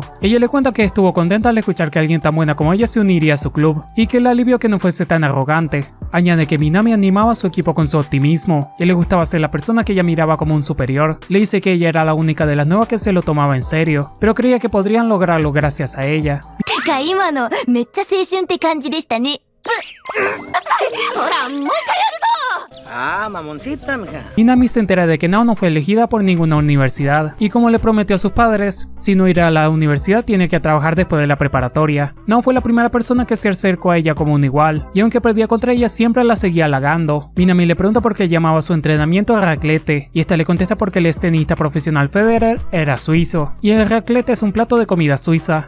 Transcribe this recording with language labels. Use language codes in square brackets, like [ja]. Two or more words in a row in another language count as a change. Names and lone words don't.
[es] Ella le cuenta que estuvo contenta al escuchar que alguien tan buena como ella se uniría a su club, y que le alivió que no fuese tan arrogante. Añade que Minami animaba a su equipo con su optimismo, y le gustaba ser la persona que ella miraba como un superior. Le dice que ella era la única de las nuevas que se lo tomaba en serio, pero creía que podrían lograrlo gracias a ella. [ja] てか今のめっちゃ青春って感じでしたね。ほらもう一回やるぞ。 [es] Ah, mamoncita, mija. Minami se entera de que Nao no fue elegida por ninguna universidad, y como le prometió a sus padres, si no irá a la universidad tiene que trabajar después de la preparatoria. Nao fue la primera persona que se acercó a ella como un igual, y aunque perdía contra ella siempre la seguía halagando. Minami le pregunta por qué llamaba su entrenamiento raclette, y esta le contesta porque el tenista profesional Federer era suizo, y el raclette es un plato de comida suiza.